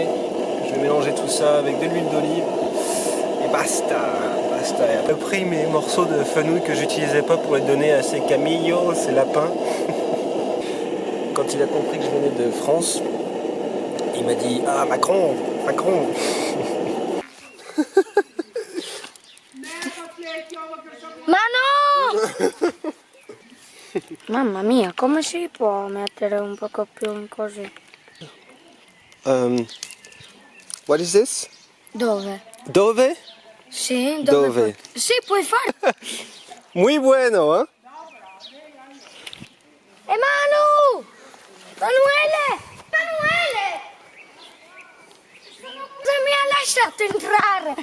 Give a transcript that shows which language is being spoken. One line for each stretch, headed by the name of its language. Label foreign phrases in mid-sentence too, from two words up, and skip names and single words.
French: Je vais mélanger tout ça avec de l'huile d'olive et basta. J'ai pris mes morceaux de fenouil que j'utilisais pas pour les donner à ces camillos, ces lapins. Quand il a compris que je venais de France, il m'a dit « Ah, Macron !»
Italian: Ma no! Mamma mia, come si può mettere un poco più in così?
English: What is this?
Italian: Dove? Dove? Sì, Dove? Sì, puoi fare.
Spanish: Muy bueno, hein?
Italian: Manu! Manuele! Cosa mi ha lasciato entrare?